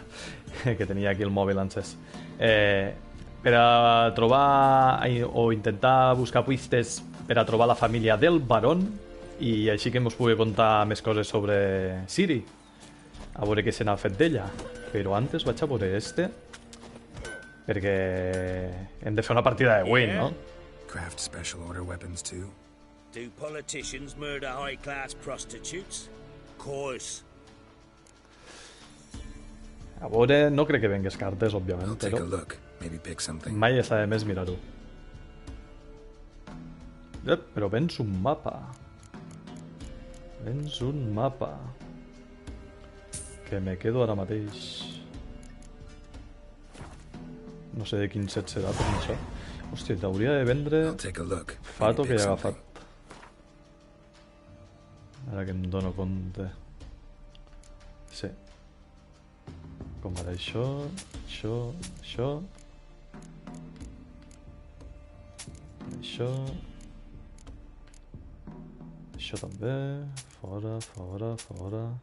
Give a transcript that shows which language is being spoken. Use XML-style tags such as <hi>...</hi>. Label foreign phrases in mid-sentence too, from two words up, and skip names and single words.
<ca>Que tenia aquí el mòbil encès. Per a trobar o intentar buscar pistes per a trobar la família del Baron i així que ens pugui contar més coses sobre Ciri. A veure què se n'ha fet d'ella. Però antes vaig a veure este perquè hem de fer una partida de win, no?</ca> <en>Craft special order weapons too. Do politicians murder high-class prostitutes? Course.</en> <ca>A veure, no crec que vengues cartes, òbviament,</ca> <en>I'll take</en> <ca>però</ca> <en>a look. Maybe pick something.</en> <ca>mai està de més mirar-ho. Però vens un mapa. Vens un mapa. Que me quedo ara mateix. No sé de quin set serà per això. Hòstia, t'hauria de vendre</ca> <en>I'll take a look.</en> <ca>fato</ca> <en>Maybe</en> <ca>que</ca> <en>pick</en> <ca>he</ca> <en>something.</en> <ca>agafat. Ara que em dono compte. Sí. Com ara això, això, això. Això. Això també. Fora, fora, fora.</ca>